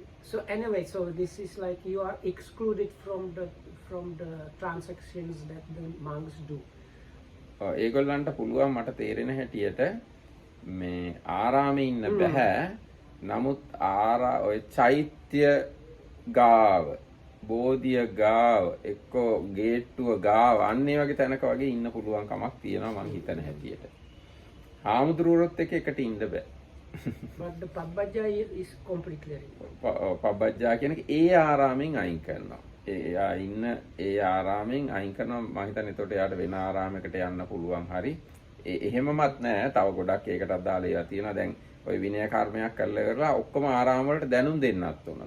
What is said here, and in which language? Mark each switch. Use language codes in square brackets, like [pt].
[en] So anyway, so this is like you are excluded from the transactions that the monks do. [si] ඒගොල්ලන්ට පුළුවන් මට තේරෙන හැටියට මේ ආරාමේ ඉන්න බෑ. නමුත් ඔය චෛත්‍ය ගාව, බෝධිය ගාව, එක්ක ගේට්ටුව ගාව අන්න ඒ වගේ තැනක වගේ ඉන්න පුළුවන් කමක් තියෙනවා මං හිතන හැටියට. හාමුදුරුවොත් එක්ක එකට ඉන්න බෑ. [en] But the pabbajja is completely removed. [si] පබ්බජ්ජා කියන එක ඒ ආරාමෙන් අයින් කරනවා. එයා ඉන්න ඒ ආරාමෙන් අයින් කරනවා. මම හිතන්නේ එතකොට එයාට වෙන ආරාමයකට යන්න පුළුවන් හරි. එහෙමමත් නෑ. තව ගොඩක් ඒකටත් දාලා ඒවා තියෙනවා. දැන් ඔය විනය කර්මයක් කරලා ඉවරලා ඔක්කොම ආරාම වලට දැනුම් දෙන්නත් ඕන.